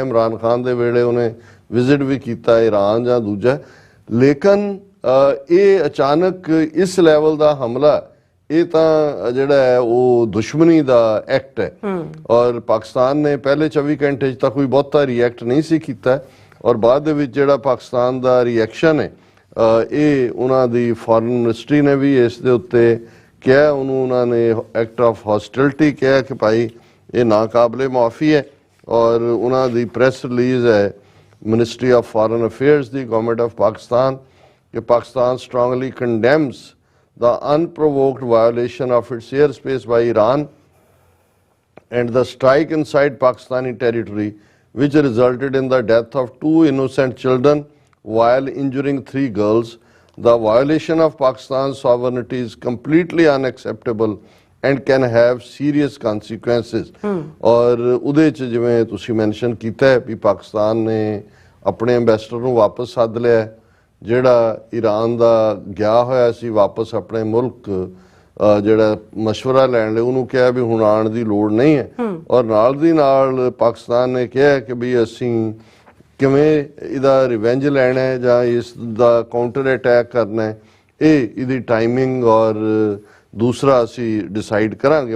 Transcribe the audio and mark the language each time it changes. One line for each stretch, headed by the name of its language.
Punjabi: ਇਮਰਾਨ ਖਾਨ ਦੇ ਵੇਲੇ ਉਹਨੇ ਵਿਜ਼ਿਟ ਵੀ ਕੀਤਾ ਈਰਾਨ ਜਾਂ ਦੂਜਾ, ਲੇਕਿਨ ਇਹ ਅਚਾਨਕ ਇਸ ਲੈਵਲ ਦਾ ਹਮਲਾ, ਇਹ ਤਾਂ ਜਿਹੜਾ ਹੈ ਉਹ ਦੁਸ਼ਮਣੀ ਦਾ ਐਕਟ ਹੈ, ਔਰ ਪਾਕਿਸਤਾਨ ਨੇ ਪਹਿਲੇ 24 ਘੰਟੇ 'ਚ ਤਾਂ ਕੋਈ ਬਹੁਤਾ ਰਿਐਕਟ ਨਹੀਂ ਸੀ ਕੀਤਾ, ਔਰ ਬਾਅਦ ਦੇ ਵਿੱਚ ਜਿਹੜਾ ਪਾਕਿਸਤਾਨ ਦਾ ਰਿਐਕਸ਼ਨ ਹੈ, ਇਹ ਉਹਨਾਂ ਦੀ ਫੋਰਨ ਮਿਨਿਸਟਰੀ ਨੇ ਵੀ ਇਸ ਦੇ ਉੱਤੇ ਕਿਹਾ, ਉਹਨੂੰ ਉਹਨਾਂ ਨੇ
English: act of hostility
Punjabi: ਕਿਹਾ ਕਿ ਭਾਈ ਇਹ ਨਾਕਾਬਲੇ ਮਾਫੀ ਹੈ। ਔਰ ਉਹਨਾਂ ਦੀ ਪ੍ਰੈਸ ਰਿਲੀਜ਼ ਹੈ ministry of foreign affairs ਦੀ, government of Pakistan, ਕਿ Pakistan
English: strongly condemns the unprovoked violation of its airspace by Iran and the strike inside Pakistani territory, which resulted in the death of 2 innocent children while injuring 3 girls. The violation of Pakistan's sovereignty is completely unacceptable and can have serious consequences.
Punjabi: और ਉਹਦੇ 'ਚ ਜਿਵੇਂ ਤੁਸੀਂ mention ਕੀਤਾ ਹੈ ਵੀ ਪਾਕਿਸਤਾਨ ਨੇ ਆਪਣੇ ambassador ਨੂੰ ਵਾਪਸ ਸੱਦ ਲਿਆ, ਜਿਹੜਾ ਈਰਾਨ ਦਾ ਗਿਆ ਹੋਇਆ ਸੀ ਵਾਪਸ ਆਪਣੇ ਮੁਲਕ, ਜਿਹੜਾ ਮਸ਼ਵਰਾ ਲੈਣ ਲਈ, ਉਹਨੂੰ ਕਿਹਾ ਵੀ ਹੁਣ ਆਉਣ ਦੀ ਲੋੜ ਨਹੀਂ ਹੈ। ਔਰ ਨਾਲ ਦੀ ਨਾਲ ਪਾਕਿਸਤਾਨ ਨੇ ਕਿਹਾ ਕਿ ਵੀ ਅਸੀਂ ਕਿਵੇਂ ਇਹਦਾ ਰਿਵੈਂਜ ਲੈਣਾ ਹੈ ਜਾਂ ਇਸ ਦਾ ਕਾਊਂਟਰ ਅਟੈਕ ਕਰਨਾ ਹੈ, ਇਹਦੀ ਟਾਈਮਿੰਗ ਔਰ ਦੂਸਰਾ ਅਸੀਂ ਡਿਸਾਈਡ ਕਰਾਂਗੇ।